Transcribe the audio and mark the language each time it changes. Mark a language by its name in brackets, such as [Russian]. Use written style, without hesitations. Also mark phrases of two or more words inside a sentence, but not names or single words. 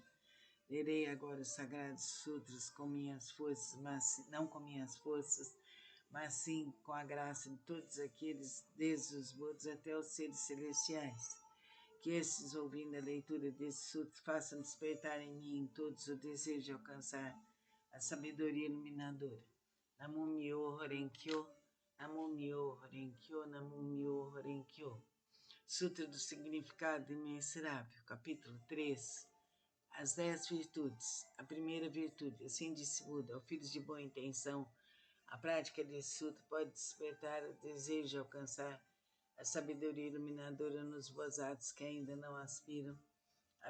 [Portuguese] Lerei agora os Sagrados Sutras com minhas forças, mas não com minhas forças, mas sim com a graça de todos aqueles, desde os Budas até os seres celestiais. Que estes, ouvindo a leitura desses sutras, façam despertar em mim, em todos, o desejo de alcançar a sabedoria iluminadora. [Japanese] 南無妙法蓮経 南無妙法蓮経 南無妙法蓮経. [Portuguese] Sutra do Significado Imensurável, capítulo 3. As 10 virtudes. A primeira virtude, assim disse Buda, ao filhos de boa intenção, a prática desse sutra pode despertar o desejo de alcançar a sabedoria iluminadora nos bozados que ainda não aspiram, a